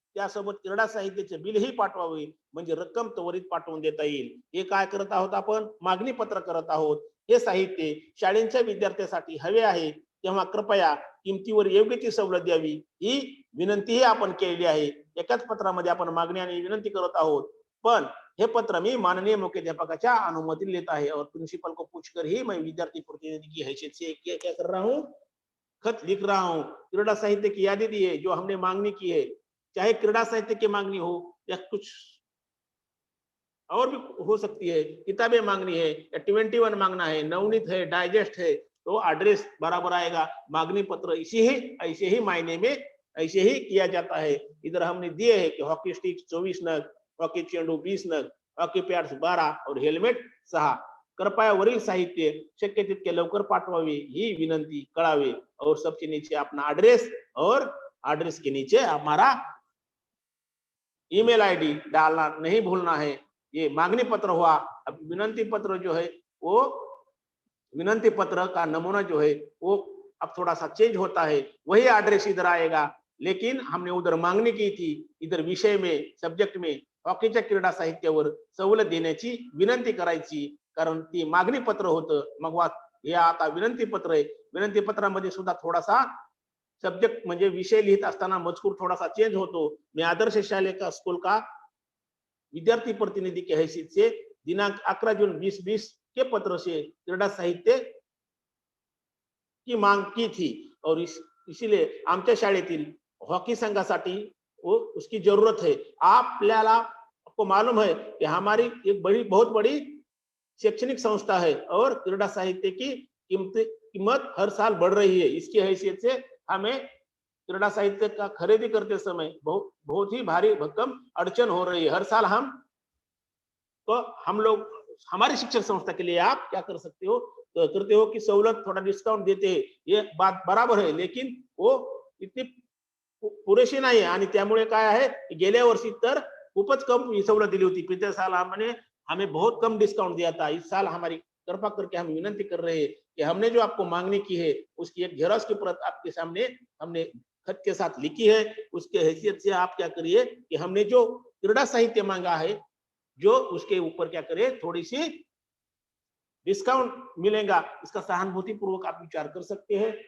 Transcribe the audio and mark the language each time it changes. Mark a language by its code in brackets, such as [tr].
[mr] त्यासोबत क्रीडा साहित्याचे बिलही पाठवावे, म्हणजे रक्कम त्वरित पाठवून देता येईल. हे काय करत आहोत, आपण मागणी पत्र करत आहोत. हे साहित्य शाळेच्या विद्यार्थ्यांसाठी हवे आहे, तेव्हा कृपया किमतीवर योग्य ती सवलत द्यावी ही विनंतीही आपण केलेली आहे. एकाच पत्रामध्ये आपण मागणी आणि विनंती करत आहोत. पण हे पत्र मी माननीय मुख्याध्यापकाच्या [hi] अनुमति लेता है और प्रिंसिपल को पूछकर ही मैं विद्यार्थी प्रतिनिधि की हैसियत से क्या कर रहा हूँ, खत लिख रहा हूँ। क्रीडा साहित्य की यादी दी है जो हमने मांगनी की है, चाहे क्रीडा साहित्य की मांगनी हो या कुछ और भी हो सकती है, किताबें मांगनी है या 21 मांगना है, नवनीत है, डाइजेस्ट है, तो एड्रेस बराबर आएगा। मांगनी पत्र ऐसे ही मायने में ऐसे ही किया जाता है। इधर हमने दिए है कि हॉकी स्टिक 24 नग, हॉकी चेंडू 20 नग, हॉकी पॅड्स 12 और हेल्मेट 6। [mr] कृपया वरील साहित्य शक्य तितके लवकर पाठवावे ही विनंती कळावे। [hi] और सबसे नीचे अपना एड्रेस और एड्रेस के नीचे हमारा ईमेल आईडी डालना नहीं भूलना है। ये मांगनी पत्र हुआ। अब विनंती पत्र जो है वो विनंती पत्र का नमूना जो है वो अब थोड़ा सा चेंज होता है, वही एड्रेस इधर आएगा, लेकिन हमने उधर मांगणी की थी, इधर विषय में सब्जेक्ट में [mr] हॉकीच्या क्रीडा साहित्यावर सवलत देण्याची विनंती करायची, कारण ती मागणी पत्र होतं। मग हे आता विनंती पत्र आहे। विनंती पत्रामध्ये सुद्धा थोडासा सब्जेक्ट म्हणजे विषय लिहित असताना मजकूर थोड़ा सा चेंज होतो। [hi] मैं आदर्श शाले का स्कूल का विद्यार्थी प्रतिनिधि के हैसियत से दिनांक 11 जून 2020 के पत्र से क्रीडा साहित्य की मांग की थी और इसीलिए [mr] आमच्या शाळेतील हॉकी संघासाठी [hi] वो उसकी जरूरत है। आपको मालूम है कि हमारी एक बहुत बड़ी शैक्षणिक संस्था है और क्रीडा साहित्य की कीमत हर साल बढ़ रही है। इसकी हैसियत से हमें क्रीडा साहित्य का खरीदी करते समय बहुत ही भारी भरकम अड़चन हो रही है। हर साल हम तो हम लोग हमारी शिक्षण संस्था के लिए आप क्या कर सकते हो, करते हो कि सवलत थोडा डिस्काउंट देते हैं, ये बात बराबर है, लेकिन वो इतनी [mr] पुरेशी नाही आहे आणि त्यामुळे काय आहे गेल्या वर्षी तर खूपच कम सवलत दिली होती। [hi] पिछले साल हमने हमें बहुत कम डिस्काउंट दिया था। इस साल हमारी कृपा करके हम विनंती कर रहे हैं कि हमने जो आपको मांगनी की है उसकी एक जेरॉक्स की प्रत आपके सामने हमने खत के साथ लिखी है। उसके हैसियत से आप क्या करिए कि हमने जो क्रीड़ा साहित्य मांगा है, जो उसके ऊपर क्या करिए थोड़ी सी डिस्काउंट मिलेगा, इसका सहानुभूति पूर्वक आप विचार कर सकते हैं।